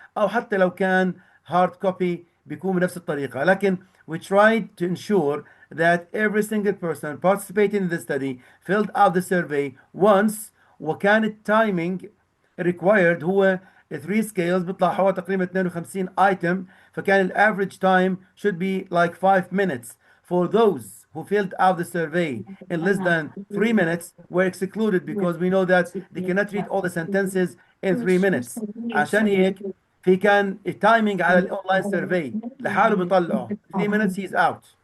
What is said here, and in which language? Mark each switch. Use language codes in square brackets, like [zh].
[ar] أو حتى لو كان [en] hard copy [ar] بيكون بنفس الطريقة. لكن [en] we tried to ensure that every single person participating in the study filled out the survey once، [ar] وكان التايمينج [en] required [ar] هو [en] 3 scales [ar] بيطلع حوالي تقريبا [en] 52 item، [ar] فكان الافريج [en] time should be like 5 minutes. For those who filled out the survey in less than 3 minutes were excluded because we know that they cannot read all the sentences in 3 minutes. [ar] عشان هيك في كان التايمينج على الاونلاين سيرفي لحاله بيطلعه [en] 3 minutes he's out.